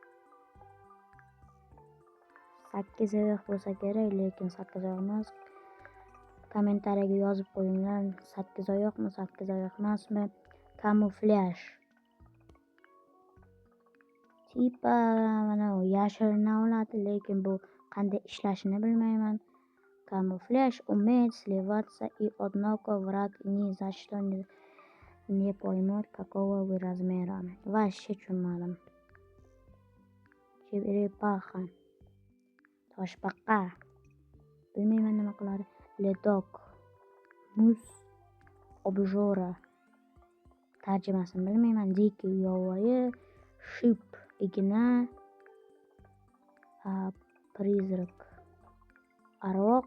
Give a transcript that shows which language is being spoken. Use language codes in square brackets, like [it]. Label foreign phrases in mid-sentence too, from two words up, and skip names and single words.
[uz] 8 oyoq bo'lsa kerak, lekin 8 oyoq emas. Kommentariyaga yozib qo'yinglar, 8 oyoqmi, 8 oyoq emasmi? Kamuflyaj. Tipa mana u yashirinib oladi, lekin bu qanday ishlashini bilmayman. [ru] Камуфляж умеет сливаться и однако враг ни за что не поймет, какого вы размера. Вообще tushunmadim. Черепаха. [uz] Toshbaqa. Bilmayman nima qiladi. Ledok. Muz. Objora. Tarjimasini bilmayman. Dikий yovvoyi. Ship. Igna. Призрак. Aroq.